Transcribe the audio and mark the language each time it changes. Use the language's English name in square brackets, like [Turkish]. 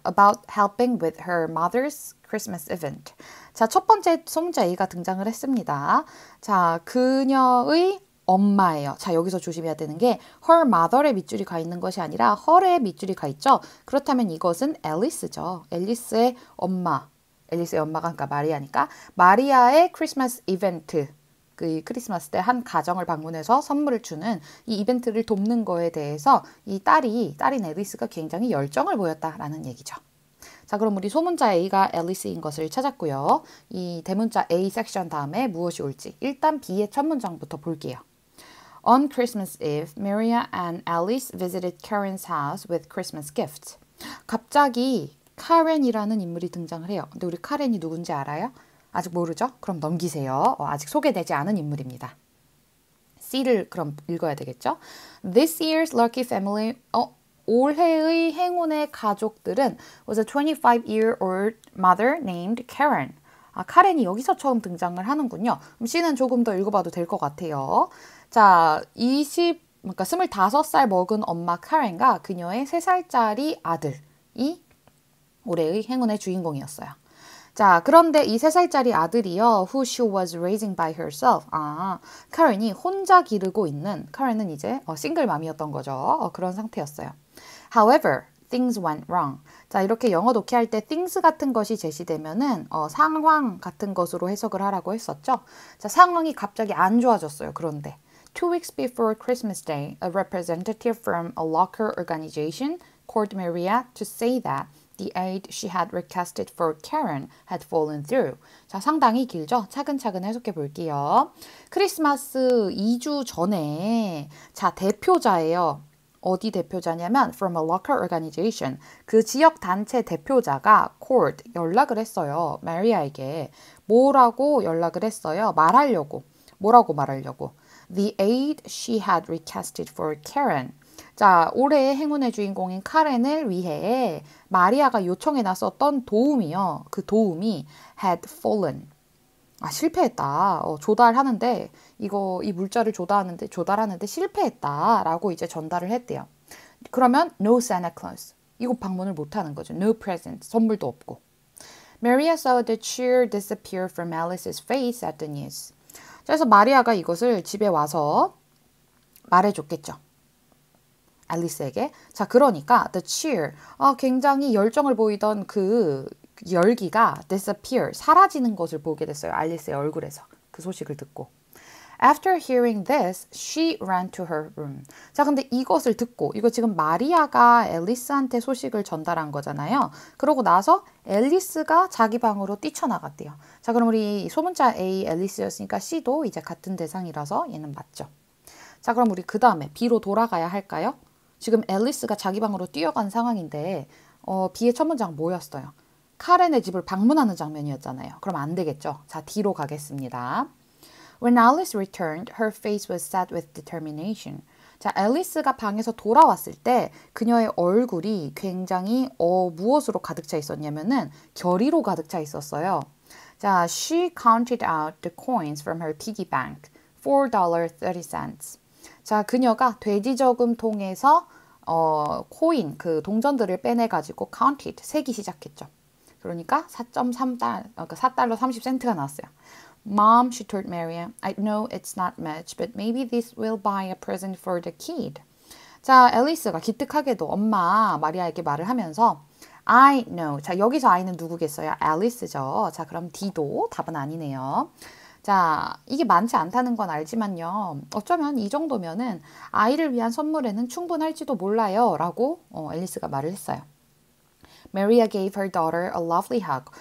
[English] About helping with her mother's Christmas event. [Korean] 자, 첫 번째 소문자 A가 등장을 했습니다. 자, 그녀의 엄마예요. 자, 여기서 조심해야 되는 게 her mother의 밑줄이 가 있는 것이 아니라 her의 밑줄이 가 있죠. 그렇다면 이것은 앨리스죠. 앨리스의 엄마. 앨리스의 엄마가 그러니까 마리아니까 마리아의 크리스마스 이벤트. 그 크리스마스 때 한 가정을 방문해서 선물을 주는 이 이벤트를 돕는 거에 대해서 이 딸인 앨리스가 굉장히 열정을 보였다라는 얘기죠. 자, 그럼 우리 소문자 A가 앨리스인 것을 찾았고요. 이 대문자 A 섹션 다음에 무엇이 올지 일단 B의 첫 문장부터 볼게요. [English] On Christmas Eve, Maria and Alice visited Karen's house with Christmas gifts. [Korean] 갑자기 카렌이라는 인물이 등장을 해요. 근데 우리 카렌이 누군지 알아요? 아직 모르죠? 그럼 넘기세요. 아직 소개되지 않은 인물입니다. C를 그럼 읽어야 되겠죠? [English] This year's lucky family, [Korean] 올해의 행운의 가족들은 [English] was a 25-year-old mother named Karen. [Korean] 아, 카렌이 여기서 처음 등장을 하는군요. 그럼 C는 조금 더 읽어봐도 될 것 같아요. 자, 그러니까 25살 먹은 엄마 카렌과 그녀의 3살짜리 아들이 올해의 행운의 주인공이었어요. 자, 그런데 이 3살짜리 아들이요, [English] who she was raising by herself. [Korean] 아, 카렌이 혼자 기르고 있는, 카렌은 이제 싱글맘이었던 거죠. 그런 상태였어요. [English] However, things went wrong. [Korean] 자, 이렇게 영어 독해할 때 things 같은 것이 제시되면은 상황 같은 것으로 해석을 하라고 했었죠. 자, 상황이 갑자기 안 좋아졌어요. 그런데 [English] 2 weeks before Christmas Day, a representative from a local organization called Maria to say that the aid she had requested for Karen had fallen through. [Korean] 자, 상당히 길죠? 차근차근 해석해 볼게요. 크리스마스 2주 전에 자, 대표자예요. 어디 대표자냐면 [English] from a local organization. [Korean] 그 지역 단체 대표자가 called, 연락을 했어요. 마리아에게. 뭐라고 연락을 했어요? 말하려고. 뭐라고 말하려고? [English] The aid she had requested for Karen. [Korean] 자, 올해의 행운의 주인공인 카렌을 위해 마리아가 요청해 놨었던 도움이요. 그 도움이 [English] had fallen. [Korean] 아, 실패했다. 조달하는데 이 물자를 조달하는데 실패했다라고 이제 전달을 했대요. 그러면 [English] no Santa Claus. [Korean] 이곳 방문을 못 하는 거죠. [English] No present. [Korean] 선물도 없고. [English] Maria saw the cheer disappear from Alice's face at the news. [Korean] 그래서 마리아가 이것을 집에 와서 말해줬겠죠. 앨리스에게. 자, 그러니까 the cheer, 굉장히 열정을 보이던 그 열기가 disappear, 사라지는 것을 보게 됐어요. 앨리스의 얼굴에서. 그 소식을 듣고. [English] After hearing this, she ran to her room. [Korean] 자, 근데 이것을 듣고, 이거 지금 마리아가 앨리스한테 소식을 전달한 거잖아요. 그러고 나서 앨리스가 자기 방으로 뛰쳐나갔대요. 자, 그럼 우리 소문자 A 앨리스였으니까 C도 이제 같은 대상이라서 얘는 맞죠. 자, 그럼 우리 그 다음에 B로 돌아가야 할까요? 지금 앨리스가 자기 방으로 뛰어간 상황인데 B의 첫 문장 뭐였어요? 카렌의 집을 방문하는 장면이었잖아요. 그럼 안 되겠죠. 자, D로 가겠습니다. [English] When Alice returned, her face was set with determination. [Korean] 자, 앨리스가 방에서 돌아왔을 때 그녀의 얼굴이 굉장히 무엇으로 가득 차 있었냐면은 결의로 가득 차 있었어요. [English] 자, she counted out the coins from her piggy bank, $4.30. [Korean] 자, 그녀가 돼지 저금통에서 코인 그 동전들을 빼내가지고 counted 세기 시작했죠. 그러니까 4.3달러, 그러니까 4달러 30센트가 나왔어요. [English] Mom, she told Maria, I know it's not much, but maybe this will buy a present for the kid. [Korean] 자, 앨리스가 기특하게도 엄마 마리아에게 말을 하면서 [English] I know. [Korean] 자, 여기서 I는 누구겠어요? 앨리스죠. 자, 그럼 D도 답은 아니네요. 자, 이게 많지 않다는 건 알지만요. 어쩌면 이 정도면은 아이를 위한 선물에는 충분할지도 몰라요. 라고 앨리스가 말을 했어요. [English] Maria gave her daughter a lovely hug.